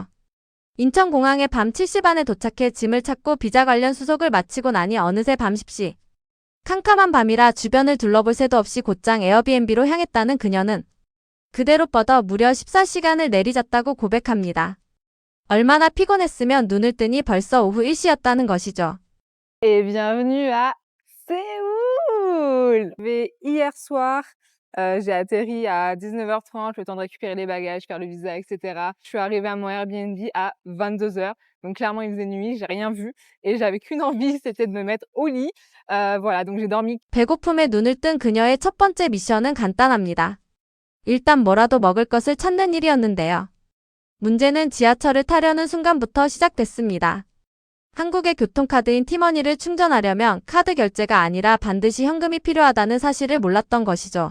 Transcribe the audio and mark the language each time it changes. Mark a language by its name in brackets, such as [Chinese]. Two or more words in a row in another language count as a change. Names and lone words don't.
[Korean] 인천공항에 밤 7시 반에 도착해 짐을 찾고 비자 관련 수속을 마치고 나니 어느새 밤 10시. 캄캄한 밤이라 주변을 둘러볼 새도 없이 곧장 에어비앤비로 향했다는 그녀는 그대로 뻗어 무려 14시간을 내리잤다고 고백합니다. 얼마나 피곤했으면 눈을 뜨니 벌써 오후 1시였다는 것이죠. [French] Et bienvenue à Séoul! Mais hier soir, j'ai atterri à 19h30, le temps de récupérer les bagages, faire le visa, et cetera. Je suis arrivée à mon Airbnb à 22h. Donc clairement, il faisait nuit, j'ai rien vu et j'avais qu'une envie, c'était de me mettre au lit. Voilà, donc j'ai dormi. [Korean] 배고픔에 눈을 뜬 그녀의 첫 번째 미션은 간단합니다. 일단 뭐라도 먹을 것을 찾는 일이었는데요. 문제는 지하철을 타려는 순간부터 시작됐습니다. 한국의 교통카드인 티머니를 충전하려면 카드 결제가 아니라 반드시 현금이 필요하다는 사실을 몰랐던 것이죠.